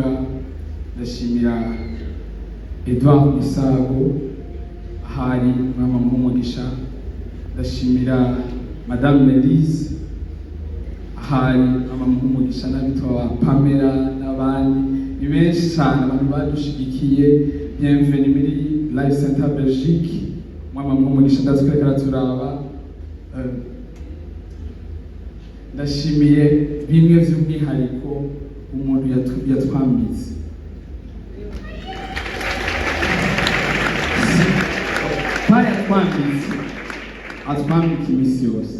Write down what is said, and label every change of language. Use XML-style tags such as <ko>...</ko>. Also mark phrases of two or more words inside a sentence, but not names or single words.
<rn>Ndashimira Edouard Misago hari mama Mugisha. Ndashimira Madame Melise hari mama Mugisha n'abitwa Pamela n'abandi. Ni benshi cyane abantu badushigikiye. Bienvenue muri Life Center Belgique. Mama Mugisha ndazikwereka turaba. Ndashimiye bimwe by'umwihariko umuntu yatwambitse. Yatwambitse atwambika iminsi yose.</rn>